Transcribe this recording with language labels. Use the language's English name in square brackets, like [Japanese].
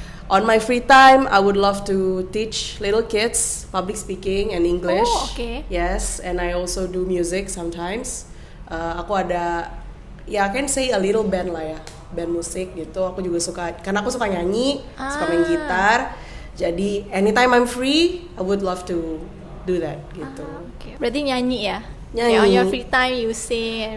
[English] On my free time, I would love to teach little kids public speaking and English. Oh, okay. Yes, and I also do music sometimes. [Indonesian] Aku ada, ya [English] I can say a little band [Indonesian] lah ya, band musik gitu. Aku juga suka, karena aku suka nyanyi, suka main gitar. [English] Jadi anytime I'm free, I would love to do that [Indonesian] gitu. Okay. Berarti nyanyi ya? Nyanyi. [English] On your free time you sing.